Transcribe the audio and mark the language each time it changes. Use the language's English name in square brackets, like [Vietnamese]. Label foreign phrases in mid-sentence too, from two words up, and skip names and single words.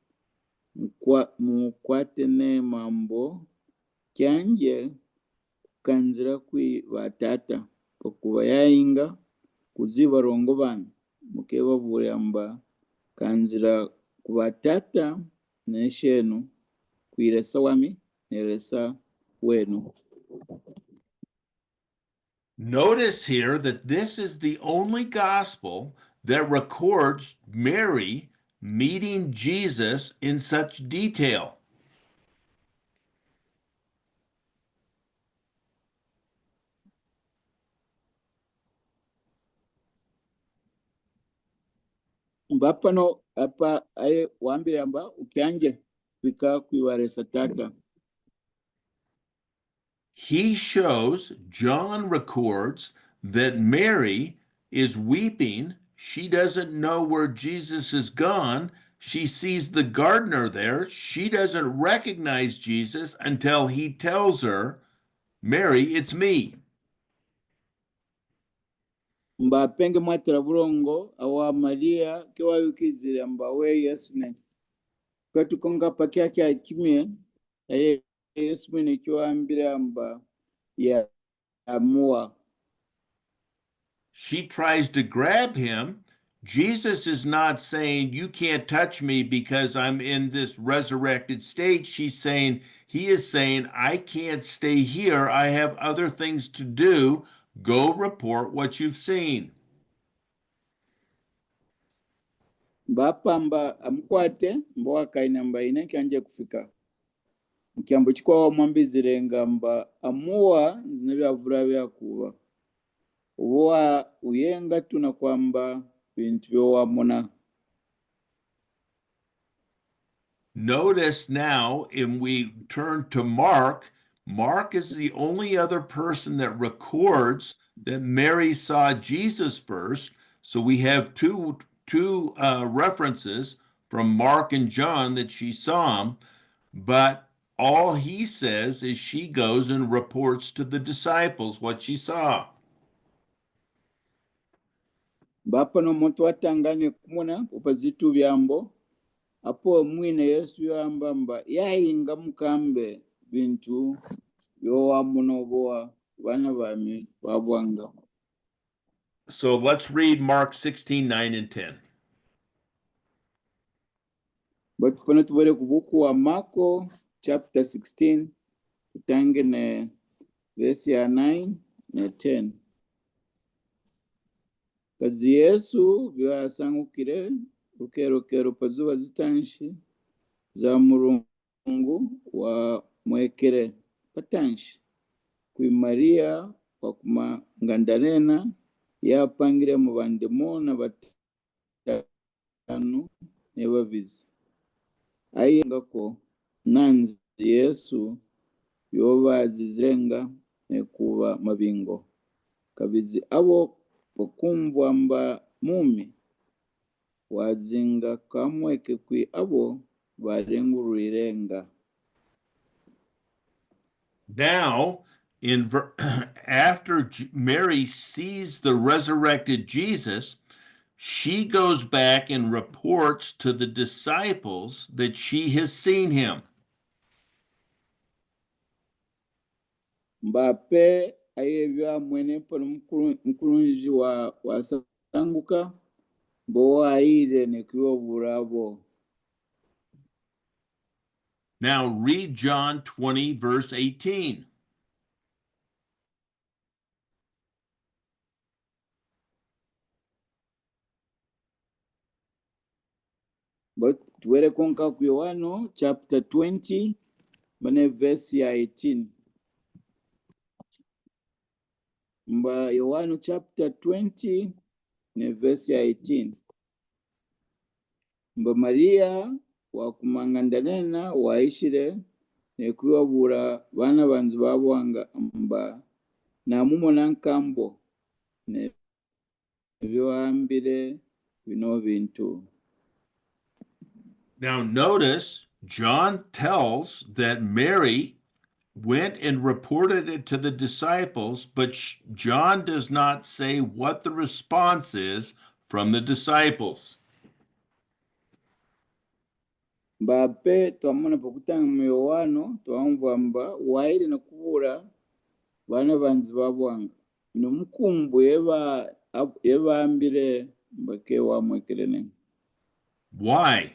[Kaonde] mukwatene mambo kyanje kukanzira kwi batata pokuba yainga kuziba rongo bana mukeba bure amba kanzira kubatata neshenu kwiresa wami neresa wenu. [English] Notice here that this is the only gospel that records Mary meeting Jesus in such detail. [Kaonde] Mbapano apa aye wambire amba ukyanje kwika kwiwaresa tata. [English] He shows, John records, that Mary is weeping. She doesn't know where Jesus is gone. She sees the gardener there. She doesn't recognize Jesus until he tells her, Mary, it's me. [Kaonde] Mbapenge mwatira burongo awa Maria kiwa yukizire amba we Yesu ne katukonga pakya kya kimye aye Yesu mwene kiwa ambire amba ya amua. [English] She tries to grab him. Jesus is not saying, you can't touch me because I'm in this resurrected state. He is saying, I can't stay here. I have other things to do. Go report what you've seen. [Kaonde] Mbapamba amkwate mboa kaina mba ine kyanje kufika. Mkiambo chikwa mwambizire ngamba amua zinavyavura vyakuwa. Uwa uyenga tuna kwamba bintu vyowamona. [English] Notice now, if we turn to Mark, Mark is the only other person that records that Mary saw Jesus first. So we have two references from Mark and John that she saw him, but all he says is she goes and reports to the disciples what she saw. [Kaonde] Mbapano mtu watangane kumona upazitu vyambo. Apo mwine Yesu yamba mba yainga mukambe bintu yowa munoboa bana bami babwanga. [English] So let's read Mark 16, 9 and 10. [Kaonde] But tufuna tuvere ku buku wa Marko chapter 16 tutange ne verse ya 9 ne 10. Kazi Yesu byasangukire rukerokero pazuba zitanshi za Mulungu wa mwekere patanshi kwi Maria wa kumangandarena yapangire mu bandemona batanu ne babizi ayengako nanzi Yesu yoba zizenga kuba mabingo kabizi abo bakumva mba mumi wazinga kamweke kwi abo barengurirenga. [English] Now, after Mary sees the resurrected Jesus, she goes back and reports to the disciples that she has seen him. [Kaonde] Mbape ayevya mwene pano mkurunji wa sanguka bo aire ne burabo. [English] Now read John 20, verse 18. [Kaonde] But tuwere konka ku Yohano chapter 20 mane verse ya 18. Mba Yohano chapter 20 ne verse ya 18. Mba Maria wa kumangandanena waishire ne kuwabura bana banzi babwanga mba na mumona nkambo ne byoambire bino bintu. [English] Now notice John tells that Mary went and reported it to the disciples, but John does not say what the response is from the disciples. [Kaonde] Mbape twamona pakutanga mu Yohano twamva mba waile na kubura bana banzi babwanga nomukumbu yebambire mbake wamwekelene. [English] Why?